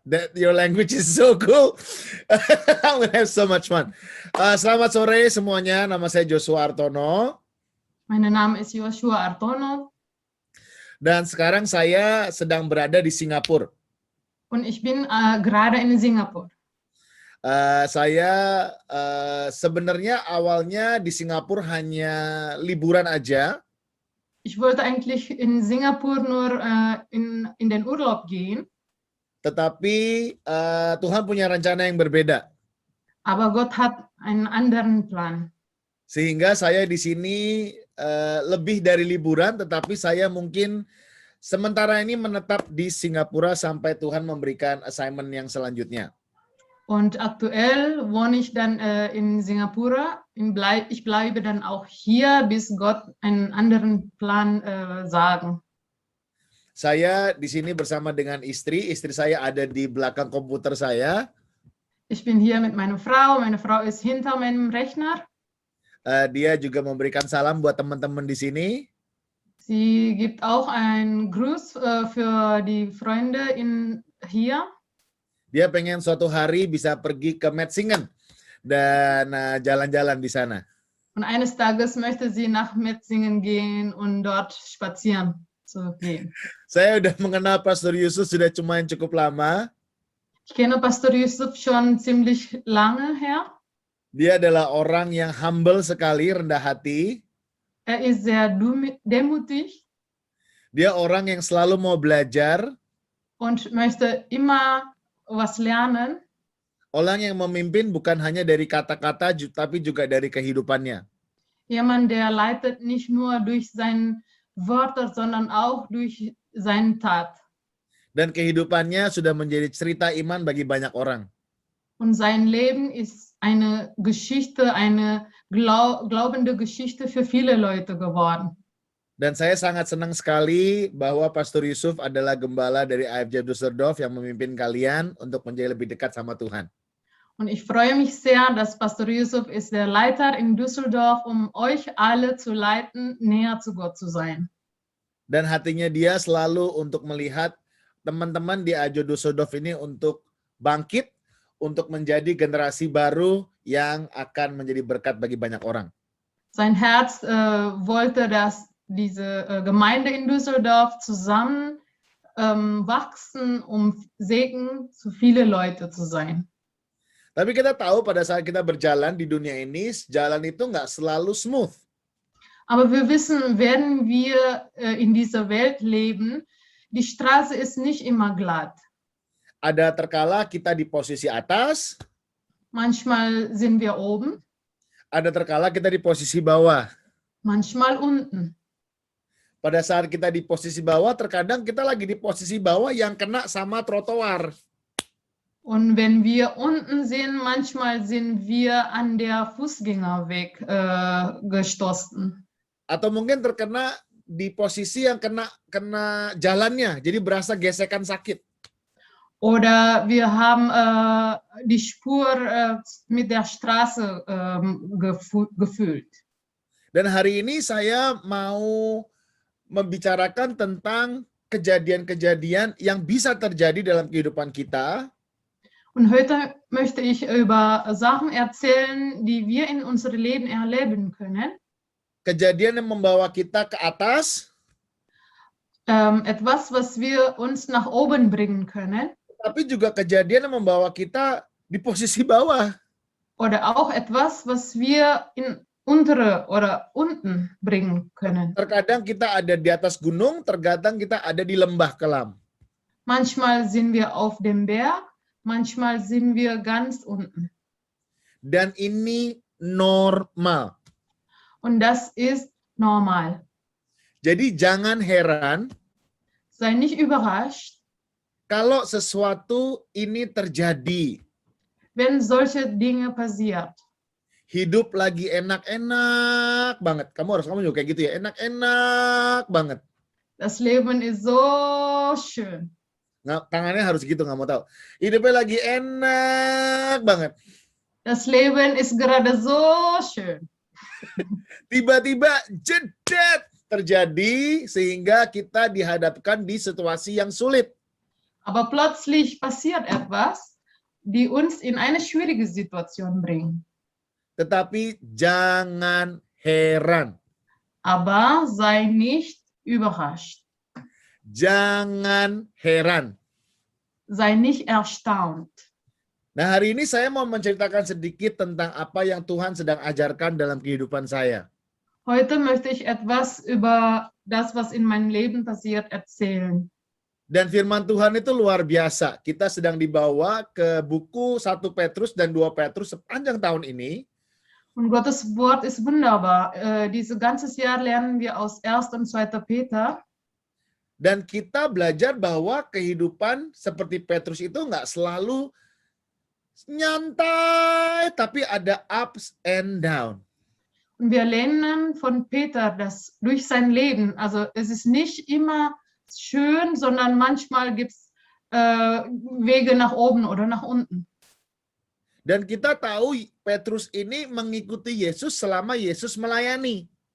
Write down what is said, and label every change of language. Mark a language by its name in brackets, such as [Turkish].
[English] That your language is so cool. I'm gonna have so much fun. [Indonesian] Selamat sore semuanya. Nama saya Joshua Artono. [German] Mein Name ist Joshua Artono. [Indonesian] Dan sekarang saya sedang berada di Singapura. [German] Und ich bin gerade in Singapur. [Indonesian] Saya sebenarnya awalnya di Singapura hanya liburan aja. [German] Ich wollte eigentlich in Singapur nur in den Urlaub gehen. [Indonesian] Tetapi Tuhan punya rencana yang berbeda. [German] Aber Gott hat einen anderen Plan. [Indonesian] Sehingga saya di sini lebih dari liburan, tetapi saya mungkin sementara ini menetap di Singapura sampai Tuhan memberikan assignment yang selanjutnya. [German] Und aktuell wohne ich dann in Singapur. Ich bleibe dann auch hier, bis Gott einen anderen Plan sagen. [Indonesian] Saya di sini bersama dengan istri saya ada di belakang komputer saya. [German] Ich bin hier mit meiner Frau ist hinter meinem Rechner. [Indonesian] Dia juga memberikan salam buat teman-teman di sini. [German] Sie gibt auch einen Gruß für die Freunde hier. [Indonesian] Dia pengen suatu hari bisa pergi ke Metzingen dan jalan-jalan di sana. [German] Und eines Tages möchte sie nach Metzingen gehen und dort spazieren zu gehen. [Indonesian] Saya udah mengenal Pastor Yusuf sudah cukup lama. [German] Ich kenne Pastor Yusuf schon ziemlich lange her. [Indonesian] Dia adalah orang yang humble sekali, rendah hati. [German] Er ist sehr demütig. [Indonesian] Dia orang yang selalu mau belajar. [German] Und möchte immer was lernen. [Indonesian] Orang yang memimpin bukan hanya dari kata-kata, tapi juga dari kehidupannya. [German] Jemand, der leitet nicht nur durch seine Worte, sondern auch durch seine Tat. [Indonesian] Dan kehidupannya sudah menjadi cerita iman bagi banyak orang. [German] Und sein Leben ist eine Geschichte, eine glaubende Geschichte für viele Leute geworden. [Indonesian] Dan saya sangat senang sekali bahwa Pastor Yusuf adalah gembala dari AFJ Düsseldorf yang memimpin kalian untuk menjadi lebih dekat sama Tuhan. [German] Und ich freue mich sehr, dass Pastor Yusuf ist der Leiter in Düsseldorf, euch alle zu leiten, näher zu Gott zu sein. [Indonesian] Dan hatinya dia selalu untuk melihat teman-teman di AFJ Düsseldorf ini untuk bangkit, untuk menjadi generasi baru yang akan menjadi berkat bagi banyak orang. [German] Sein Herz wollte, dass diese Gemeinde in Düsseldorf zusammen wachsen, Segen für viele Leute zu sein. [Indonesian] Tapi kita tahu pada saat kita berjalan di dunia ini, jalan itu nggak selalu smooth. [German] Aber wir wissen, werden wir in dieser Welt leben, die Straße ist nicht immer glatt. [Indonesian] Ada terkala kita di posisi atas. [German] Manchmal sind wir oben. [Indonesian] Ada terkala kita di posisi bawah. [German] Manchmal unten. [Indonesian] Pada saat kita di posisi bawah, terkadang kita lagi di posisi bawah yang kena sama trotoar. [German] Und wenn wir unten sind, manchmal sind wir an der Fußgängerweg gestoßen. [Indonesian] Atau mungkin terkena di posisi yang kena jalannya, jadi berasa gesekan sakit. [German] Oder wir haben die Spur mit der Straße gefühlt. [Indonesian] Dan hari ini saya mau membicarakan tentang kejadian-kejadian yang bisa terjadi dalam kehidupan kita. [German] Und heute möchte ich über Sachen erzählen, die wir in unserem Leben erleben können. [Indonesian] Kejadian yang membawa kita ke atas. [German] Etwas, was wir uns nach oben bringen können. [Indonesian] Tapi juga kejadian yang membawa kita di posisi bawah. [German] Oder auch etwas, was wir in untere oder unten bringen können. [Indonesian] Terkadang kita ada di atas gunung, terkadang kita ada di lembah kelam. [German] Manchmal sind wir auf dem Berg, manchmal sind wir ganz unten. [Indonesian] Dan ini normal. [German] Und das ist normal. [Indonesian] Jadi jangan heran. [German] Sei nicht überrascht. [Indonesian] Kalau sesuatu ini terjadi. [German] Wenn solche Dinge passiert. [Indonesian] Hidup lagi enak-enak banget. Kamu juga kayak gitu ya, enak-enak banget. [German] Das Leben ist so schön. [Indonesian] Tangannya harus gitu, nggak mau tahu. Hidupnya lagi enak banget. [German] Das Leben ist gerade so schön. [Indonesian] Tiba-tiba jedet, terjadi sehingga kita dihadapkan di situasi yang sulit. [German] Aber plötzlich passiert etwas, die uns in eine schwierige Situation bringt. [Indonesian] Tetapi jangan heran. [German] Aber sei nicht überrascht. [Indonesian] Jangan heran. [German] Sei nicht erstaunt. [Indonesian] Nah, hari ini saya mau menceritakan sedikit tentang apa yang Tuhan sedang ajarkan dalam kehidupan saya. [German] Heute möchte ich etwas über das, was in meinem Leben passiert, erzählen. [Indonesian] Dan firman Tuhan itu luar biasa. Kita sedang dibawa ke buku 1 Petrus dan 2 Petrus sepanjang tahun ini. [German] Und Gottes Wort ist wunderbar. Dieses ganze Jahr lernen wir aus 1. und 2. Peter. [Indonesian] Dan kita belajar bahwa kehidupan seperti Petrus itu nggak selalu nyantai, tapi ada [English] ups and down. [German] Und wir lernen von Peter, dass durch sein Leben, also es ist nicht immer schön, sondern manchmal gibt es Wege nach oben oder nach unten. [Indonesian] Dan kita tahu Petrus ini mengikuti Yesus selama Yesus melayani.